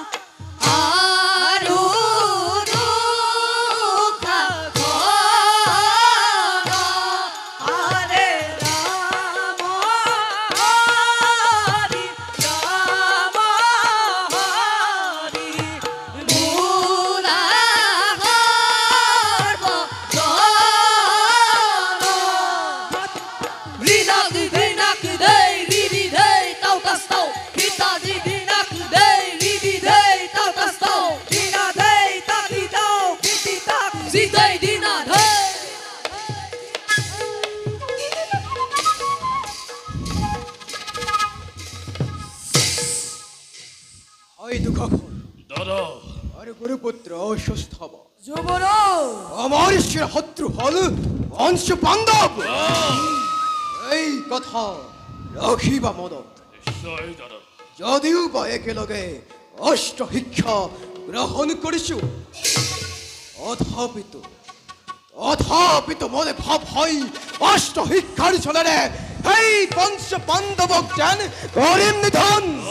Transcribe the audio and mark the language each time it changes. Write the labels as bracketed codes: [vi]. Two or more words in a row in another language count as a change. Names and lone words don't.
[as] আৰু দুখ খন আরে রাম হরি রাম হরি Mula harba jana Rinak dinak day Ridi day tau tas tau Rita di dinak day Ridi day tau tas tau দিনা দেই তাকি দাও কিতি তাক Si day dina day ওই দুঃখখন দাদা আরে গুরুপুত্র অসুস্থ হব যুবরাজ আমার শত্রু হল বংশ বান্ধব এই কথা রাখিবা মনত নিশ্চয় দাদা যদিও বা একেলগে অষ্ট শিক্ষা গ্রহণ কৰিছো অথাপিত মনে ভাব হয় অষ্ট শিক্ষাৰ চলেৰে এই বংশ বান্ধৱক যেন কৰিম নিধন